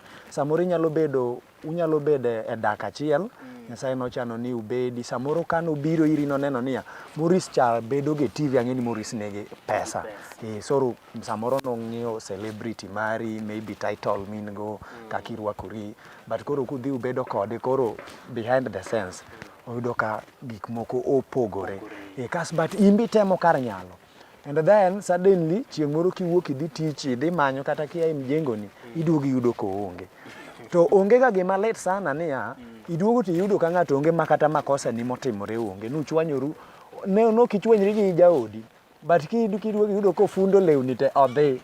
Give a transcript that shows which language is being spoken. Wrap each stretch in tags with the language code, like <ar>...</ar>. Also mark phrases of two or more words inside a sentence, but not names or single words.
<luo>Samoro unyalo bedo e dak achiel. Nyasaye nochano ni ubedi, samoro kano biro iri no neno niya Maurice cha bedo ge TV ang'eni Maurice nege pesa. Soro samoro nong'iewo celebrity mari,</luo> <en>maybe title</en> <luo>min go kaka irwakori, but koro kudhi ubedo kode, koro</luo> <en>behind the scenes</en> <luo>oyudo ka gik moko opogore. But imbi temo kar nyalo.</luo> <en>And then suddenly</en> <luo>chieng' moro kiwuok idhi tich, idhi manyo kata kia e mjengoni, iduogi yudo ko onge. To onge ga gima let sana niya iduogo to yudo ka ng'ato onge makata makosa ni motimore onge. Nuchwanyoru, no kichwanyri gi jaodi, but kiduogo yudo ko fundo lewni te odhi.</luo>